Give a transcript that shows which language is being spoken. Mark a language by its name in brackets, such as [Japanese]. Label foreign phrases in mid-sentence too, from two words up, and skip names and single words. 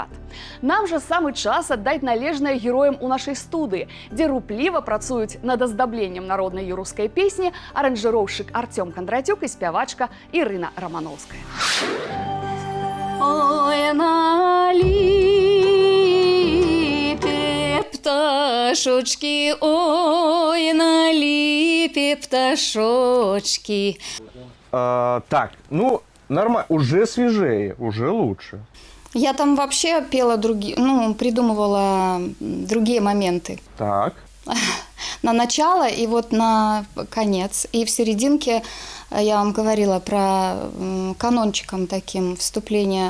[Belarusian] Нам жа самы час аддаць належнае героям у нашай студыі, дзе рупліва працуюць над аздабленнем народнай юрускай песні аранжыроўшчык Артём Кондратюк і спявачка Ірына Рамановская. [Ukrainian] Ой, на липе пташочки, ой, на липе пташочки. [Russian] Так, ну, нормально, уже свежее, уже лучше. Я там вообще пела придумывала другие моменты. Так. На начало и вот на конец. И в серединке я вам говорила про канончиком таким вступление.